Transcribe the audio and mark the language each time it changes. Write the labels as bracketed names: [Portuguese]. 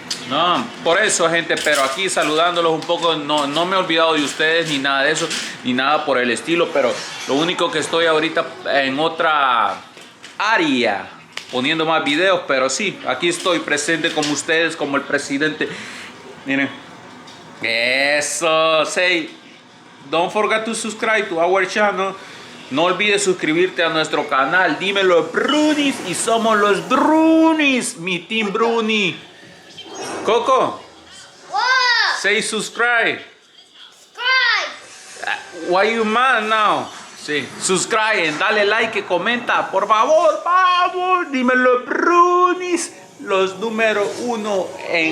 [Spanish] No, por eso, gente, pero aquí saludándolos un poco, no me he olvidado de ustedes ni nada de eso, ni nada por el estilo, pero lo único que estoy ahorita en otra área, poniendo más videos, pero sí, aquí estoy presente como ustedes, como el presidente. Miren, eso, [English] say, don't forget to subscribe to our channel. [Spanish] No olvides suscribirte a nuestro canal, dímelo, Brunis, y somos los Brunis, mi team Bruni. [English] Coco, What? say subscribe. Subscribe. Why you mad now? [Spanish] Sí, subscribe, dale like y comenta, por favor, vamos, dímelo, Brunis, los número 1 en...